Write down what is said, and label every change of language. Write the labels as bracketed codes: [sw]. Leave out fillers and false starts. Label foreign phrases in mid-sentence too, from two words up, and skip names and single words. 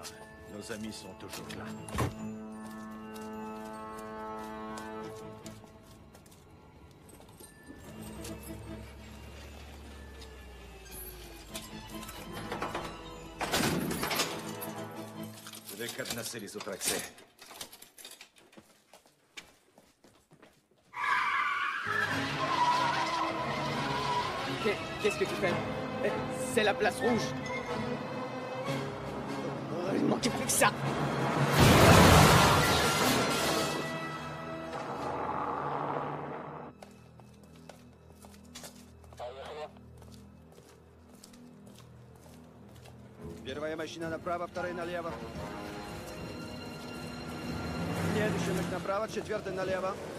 [fr] Nos amis sont toujours là. Je vais cadenasser les autres accès. Qu'est-ce que tu fais? C'est la place rouge. Il ne manquait plus que ça. [ru] Первая машина направо, вторая налево. Следующая направо, четвертая налево.